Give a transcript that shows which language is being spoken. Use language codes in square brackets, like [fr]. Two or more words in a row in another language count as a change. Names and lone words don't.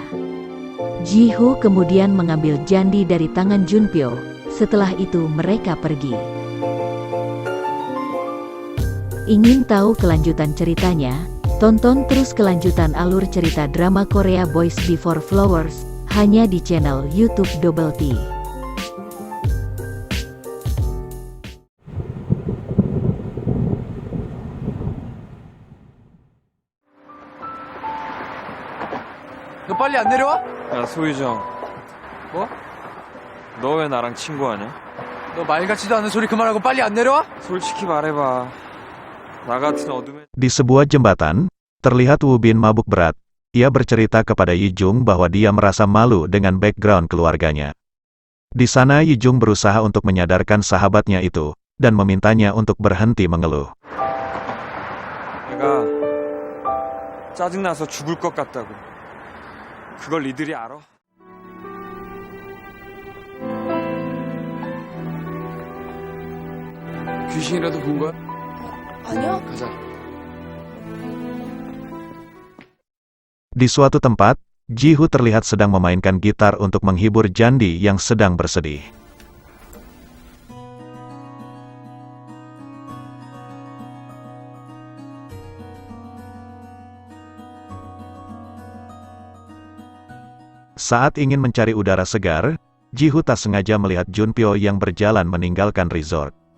[id] Ji-Hoo kemudian mengambil Jandi dari tangan Junpyo, setelah itu mereka pergi. Ingin tahu kelanjutan ceritanya? Tonton terus kelanjutan alur cerita drama Korea Boys Before Flowers, hanya di channel YouTube Double T. [ko] 너 빨리 안 내려와? 야 소유정, 뭐? 너 왜 나랑 친구하냐? 너 말 같지도 않은 소리 그만하고 빨리 안 내려와? 솔직히 말해봐. 나 같은 어둠에 [id] Di sebuah jembatan, terlihat Woo Bin mabuk berat. Ia bercerita kepada Yi-jung bahwa dia merasa malu dengan background keluarganya. Di sana Yi-jung berusaha untuk menyadarkan sahabatnya itu, dan memintanya untuk berhenti mengeluh. [ko] 내가 짜증나서 죽을 것 같다고. 그걸 니들이 알아? 귀신이라도 본 거야? 아니야? 가자. [id] Di suatu tempat, Ji-Hoo terlihat sedang memainkan gitar untuk menghibur Jandi yang sedang bersedih. Saat ingin mencari udara segar, Ji-Hoo tak sengaja melihat Junpyo yang berjalan meninggalkan resort.